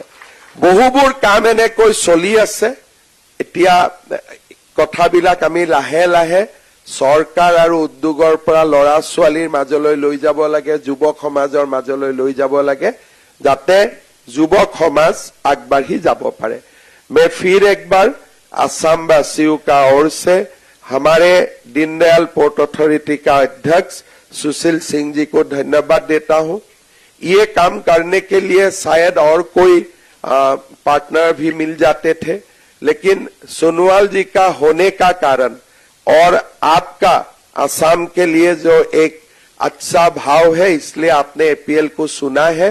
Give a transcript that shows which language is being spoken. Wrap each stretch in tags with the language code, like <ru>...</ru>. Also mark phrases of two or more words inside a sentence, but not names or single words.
<as>বহুবোৰ কাম এনেকৈ চলি আছে। এতিয়া কথাবিলাক আমি লাহে লাহে চৰকাৰ আৰু উদ্যোগৰ পৰা ল'ৰা ছোৱালীৰ মাজলৈ লৈ যাব লাগে, যুৱক সমাজৰ মাজলৈ লৈ যাব লাগে, যাতে যুৱক সমাজ আগবাঢ়ি যাব পাৰে।</as> <hi>मैं फिर एक बार असम वासियों का ओर से हमारे दीनदयाल पोर्ट अथॉरिटी का अध्यक्ष सुशील सिंह जी को धन्यवाद देता हूं। ये काम करने के लिए शायद और कोई पार्टनर भी मिल जाते थे, लेकिन सोनोवाल जी का होने का कारण और आपका असम के लिए जो एक अच्छा भाव है, इसलिए आपने एपीएल को सुना है।</hi>